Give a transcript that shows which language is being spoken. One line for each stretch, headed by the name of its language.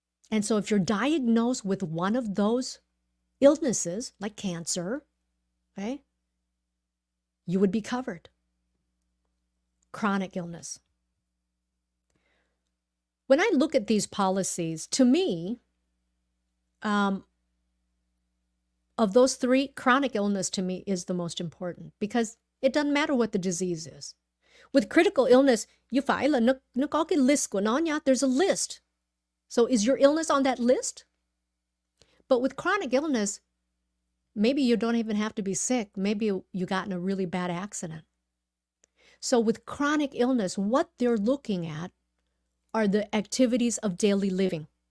English: And so if you're diagnosed with one of those illnesses, like cancer, okay, you would be covered. Chronic illness. When I look at these policies, to me, of those three, chronic illness to me is the most important because it doesn't matter what the disease is. With critical illness, you
Vietnamese: phải là nó có cái list của nó nha.
English: There's a list. So is your illness on that list? But with chronic illness, maybe you don't even have to be sick. Maybe you got in a really bad accident. So with chronic illness, what they're looking at are the activities of daily living.